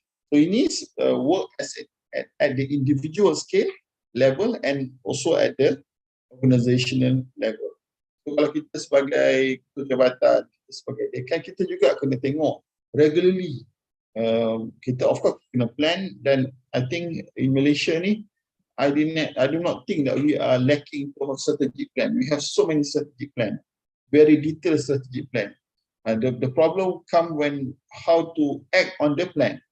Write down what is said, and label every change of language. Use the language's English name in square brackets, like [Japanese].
[English] So ini work at the individual scale level and also at the organizational level. [Malay] So kalau kita sebagai ketua jabatan, kita sebagai dekan, kita juga kena tengok regularly. [English] Kita of course kena plan, dan I think in Malaysia ni, I do not think that we are lacking from a strategic plan. We have so many strategic plan, very detailed strategic plan. The problem come when how to act on the plan.